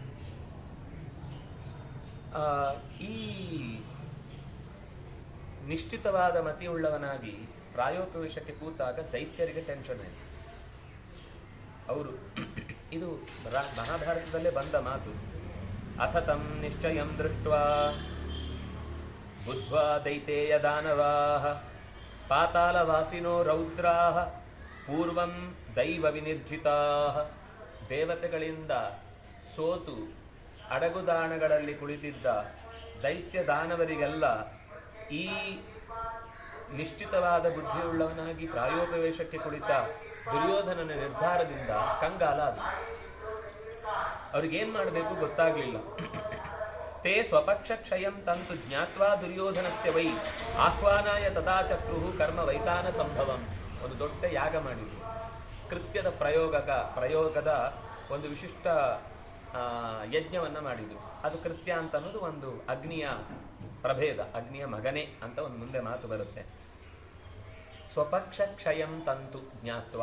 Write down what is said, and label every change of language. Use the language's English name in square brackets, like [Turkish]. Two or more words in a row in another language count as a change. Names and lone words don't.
[Kannada] ಈ ನಿಶ್ಚಿತವಾದ ಮತಿಯುಳ್ಳವನಾಗಿ ಪ್ರಾಯೋಪವೇಶಕ್ಕೆ ಕೂತಾಗ ದೈತ್ಯರಿಗೆ ಟೆನ್ಷನ್ ಆಯಿತು. ಅವರು ಇದು ಮಹಾಭಾರತದಲ್ಲೇ ಬಂದ ಮಾತು. [Sanskrit] ಅಥ ತಂ ನಿಶ್ಚಯಂ ದೃಷ್ಟ್ವಾ ಬುದ್ಧ್ವಾ ದೈತೇಯ ದಾನವಾಃ ಪಾತಾಳವಾಸಿನೋ ರೌದ್ರಾಃ ಪೂರ್ವಂ ದೈವ ವಿನಿರ್ಜಿತಾಃ. [Kannada] ದೇವತೆಗಳಿಂದ ಸೋತು ಅಡಗುದಾಣಗಳಲ್ಲಿ ಕುಳಿತಿದ್ದ ದೈತ್ಯ ದಾನವರಿಗೆಲ್ಲ ಈ ನಿಶ್ಚಿತವಾದ ಬುದ್ಧಿಯುಳ್ಳವನಾಗಿ ಪ್ರಾಯೋಪವೇಶಕ್ಕೆ ಕುಳಿತ ದುರ್ಯೋಧನನ ನಿರ್ಧಾರದಿಂದ ಕಂಗಾಲ ಅದು. ಅವ್ರಿಗೇನ್ ಮಾಡಬೇಕು ಗೊತ್ತಾಗ್ಲಿಲ್ಲ. [Sanskrit] ತೇ ಸ್ವಪಕ್ಷ ಕ್ಷಯಂ ತಂತು ಜ್ಞಾತ್ವಾ ದುರ್ಯೋಧನಸ್ಯ ವೈ ಆಹ್ವಾನಾಯ ತದಾ ಚಕ್ರುಹು ಕರ್ಮ ವೈತಾನ ಸಂಭವಂ. [Kannada] ಒಂದು ದೊಡ್ಡ ಯಾಗ ಮಾಡಿದ್ರು. ಕೃತ್ಯದ ಪ್ರಯೋಗದ ಒಂದು ವಿಶಿಷ್ಟ ಯಜ್ಞವನ್ನ ಮಾಡಿದ್ರು. ಅದು ಕೃತ್ಯ ಅಂತ ಅನ್ನೋದು ಒಂದು ಅಗ್ನಿಯ ಪ್ರಭೇದ, ಅಗ್ನಿಯ ಮಗನೇ ಅಂತ ಒಂದು ಮುಂದೆ ಮಾತು ಬರುತ್ತೆ. [Sanskrit] ಸ್ವಪಕ್ಷ ಕ್ಷಯಂ ತಂತು ಜ್ಞಾತ್ವ.